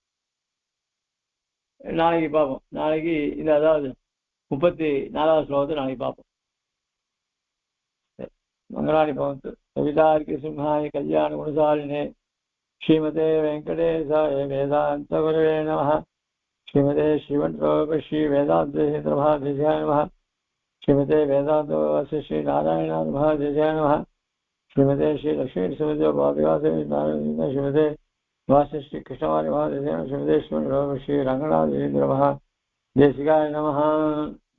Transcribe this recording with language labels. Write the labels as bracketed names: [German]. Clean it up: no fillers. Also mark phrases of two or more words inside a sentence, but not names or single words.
[Tamil] நாளைக்கு பார்ப்போம். நாளைக்கு இந்த அதாவது 34வது ஸ்லோகத்தை நாளைக்கு பார்ப்போம். [Sanskrit] मङ्गलानि भवन्तु। कवितार्कु सिंहाय कल्याण गुणशालिने श्रीमते वेङ्कटेशाय वेदान्त गुरवे नमः. श्रीमते श्री वेदान्त महादेशिकाय नमः. श्रीमते वेदान्त श्री नारायण महादेशिकाय नमः. श्रीमते श्री लक्ष्मी सुमते पादुकासे नारायण श्रीमते वासिष्ठि कृष्णवारि महादेशिकाय. श्रीमते श्री रङ्गनाथ महादेशिकाय नमः.